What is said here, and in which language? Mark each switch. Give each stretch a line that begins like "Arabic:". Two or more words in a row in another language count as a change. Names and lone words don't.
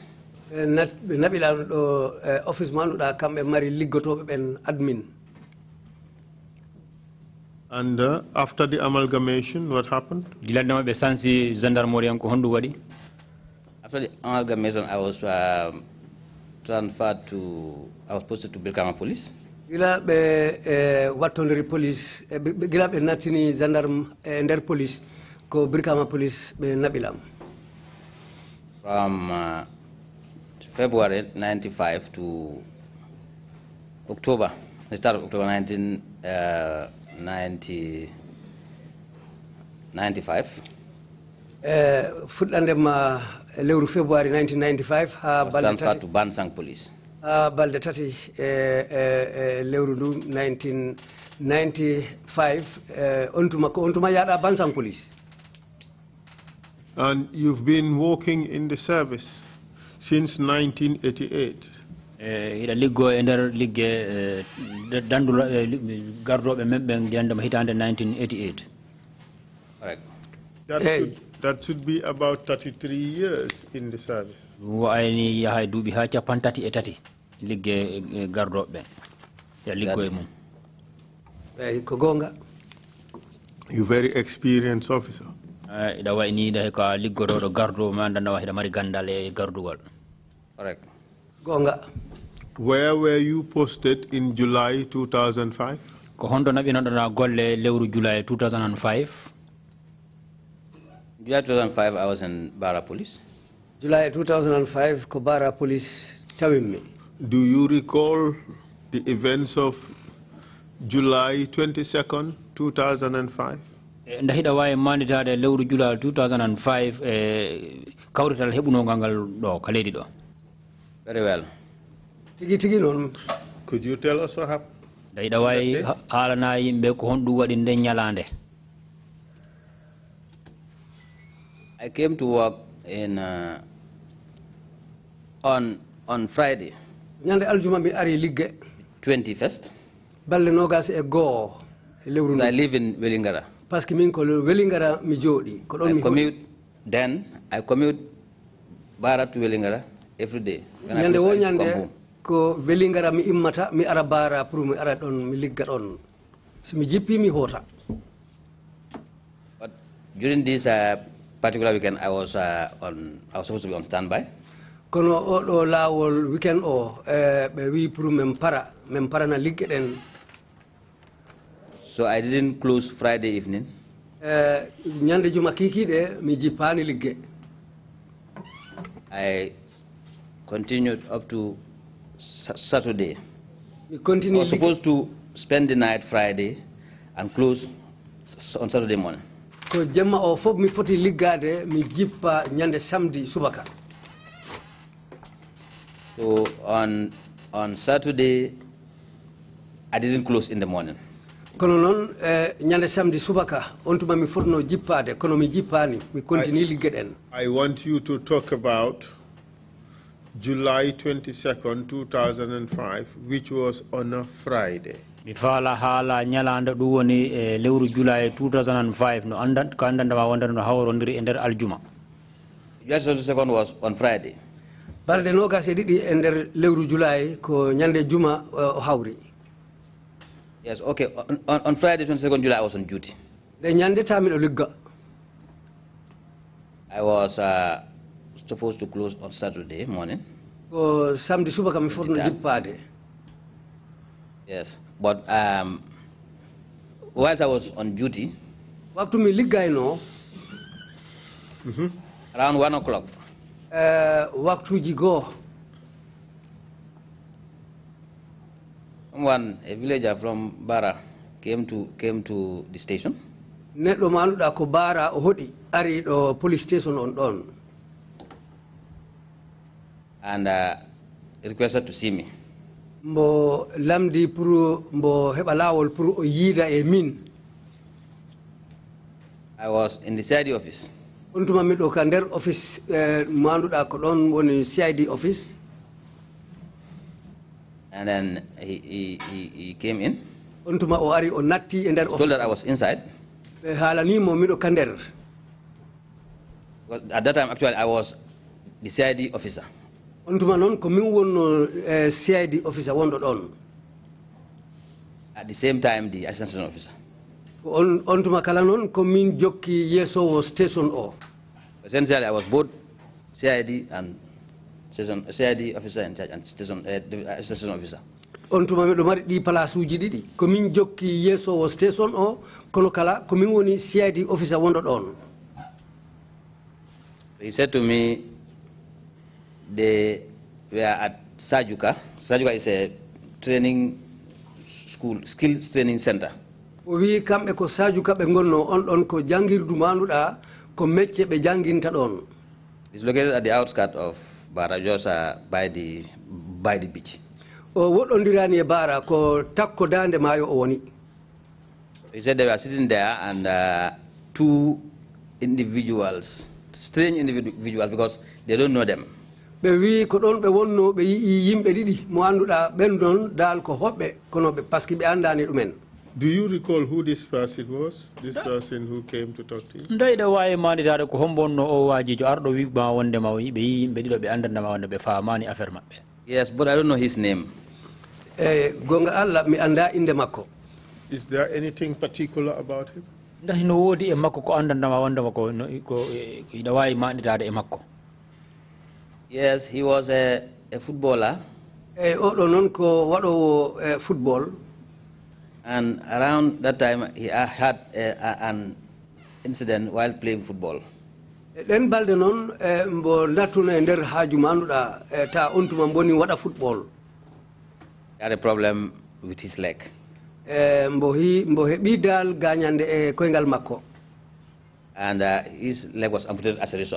Fula: naɓilaano ɗo office mo annduɗa kamɓe mari liggotoɓe ɓen admin.
English: And after the amalgamation, what happened?
Fula: giladema ɓe sansi gendarmerie ko honɗum waɗi?
English: After the amalgamation, I was transferred to, I was posted to Brikama Police.
Fula: gila ɓe wattondiri police gila ɓe nattini gendarme e nder police ko Brikama police ɓe naɓilam.
English: From February 95 to October, the start of October 1995.
Fula: fuɗɗandema lewru February 1995 ha balɗe
English: Transferred to Bansang Police.
Fula: ha balɗe tati lewru ndu 1995 on tuma yaɗa Bansang police.
English: And you've been working in the service since 1988.
Fula: hiɗa liggo e nder ligge dandulo gardoɓe men ɓe jandema hitande 1988.
English: Correct. That should be about 33 years in the service.
Fula: wayni yahay duuɓi ha capan tati e tati ligge gardoɓe ɓen ya liggo e mum. eyi ko gonga.
English: You're very experienced officer.
Fula: iɗa wayni ɗa ko liggotoɗo gardo ma andandawa hiɗa mari gandal e gardugol.
English: Correct.
Fula: gonga.
English: Where were you posted in July 2005?
Fula: ko honto naɓinoɗona golle lewru July 2005?
English: July 2005, I was in Bara Police.
Fula: July 2005 ko Bara police tawimmi.
English: Do you recall the events of July 22nd, 2005?
Fula: nda hiɗa wawi manditade lewru July 2005 e kawrital heɓunogal ngal ɗo ka leydi ɗo?
English: Very well.
Fula: tigi tigi noon.
English: Could you tell us what happened?
Fula: nda hiɗa wawi haalana yimɓe ko honɗum waɗi nde ñalande.
English: I came to work in on Friday.
Fula: ñande aljuma mi ari ligge.
English: 21st.
Fula: balɗe nogas e goho e lewru ndu.
English: I live in Welingara.
French: par ce que
Fula: min ko Welingara mi jooɗi ko ɗon mi
English: commute. Then I commute Bara to Welingara every day.
Fula: ñande wo ñande ko Welingara mi immata mi ara Bara pour mi ara ɗon mi ligga ɗon so mi jippi mi hoota.
English: But during this particular weekend, I was supposed to be on standby.
Fula: kono oɗo laawol weekend o ɓe wi pour min parana ligge ɗen.
English: So I didn't close Friday evening.
Fula: ñande juma kikiɗe mi jippani ligge.
English: I continued up to Saturday.
Fula: mi continue.
English: I was supposed to spend the night Friday and close on Saturday morning.
Fula: ko jemma o fof mi foti liggade mi jippa ñande samedi subaka.
English: So on Saturday, I didn't close in the morning.
Fula: kono noon ñande samedi subaka on tuma mi fotno jippade kono mi jippani mi continue ligge ɗen.
English: I want you to talk about July 22nd, 2005, which was on a Friday.
Fula: mi faala haala ñalande ɗum woni e lewru July 2005 no ko andandama wondata no hawrodiri e nder aljuma.
English: July 22nd was on Friday.
Fula: balɗe nogas e ɗiɗi e nder lewru July ko ñande juma o hawri.
English: Yes, okay. On Friday 22nd July I was on duty.
Fula: de ñande tamiɗo ligga.
English: I was supposed to close on Saturday morning.
Fula: ko samedi subaka mi fotno jippade.
English: Yes, but whilst I was on duty,
Fula: waktu mi liggayno
English: around 1 o'clock,
Fula: waktuji goo
English: someone, a villager from Bara, came to the station.
Fula: neɗɗo mo annduɗa ko Bara o hoɗi ari ɗo
English: police station
Fula: on ɗon.
English: And requested to see me.
Fula: Mbo lamdi pour mbo heba lawol pour o yida e min.
English: I was in the CID office.
Fula: Ontuma mi do ka der office manduda ko don woni
English: CID office. And then he came in.
Fula: Ontuma o ari o natti e der office.
English: Told that I was inside.
Fula: Be halani mo mi do ka der.
English: At that time, actually, I was the CID officer.
Fula: Ontuma non ko min wonno
English: CID officer
Fula: wondo don.
English: At the same time, the assistant station officer.
Fula: Ontuma kala non ko min jokki yeso wo station o.
English: Essentially, I was both CID and CID officer in charge and station officer.
Fula: Ontuma mi do mari di place uji didi ko min jokki yeso wo station o kono kala ko min woni
English: CID officer
Fula: wondo don.
English: He said to me, they were at Sajuka. Sajuka is a training school, skills training center.
Fula: Wi kambe ko Sajuka be gonno on ko jangirdu manuda ko mecce be janginta don.
English: It's located at the outskirts of Barajosa by the beach.
Fula: O wodondirani e bara ko takko dande mayo o woni.
English: He said they were sitting there and two individuals, strange individuals because they don't know them.
Fula: Be wi ko don be wonno be yi yimbe didi mo anduda ben don dal ko hobbe kono be paski be andani dumen.
English: Do you recall who this person was? This person who came to talk to you?
Fula: Ndayda wawi manitade ko hombonno o wajijo ardo wigma wonde ma be yimbe dido be andana ma wonde be faamani affaire mabbe.
English: Yes, but I don't know his name.
Fula: Gonga Allah mi anda inde makko.
English: Is there anything particular about him?
Fula: Ndahi no wodi e makko ko andana ma wonde makko ko ida wawi manitade e makko.
English: Yes, he was a footballer.
Fula: Odo non ko wado football.
English: And around that time, he had an incident while playing football.
Fula: Den balde non mbo latuna e der haaju manuda ta ontuma boni wada football.
English: He had a problem with his leg.
Fula: Mbo hebi dal gagnande e koyngal makko.
English: And his leg was amputated as a result.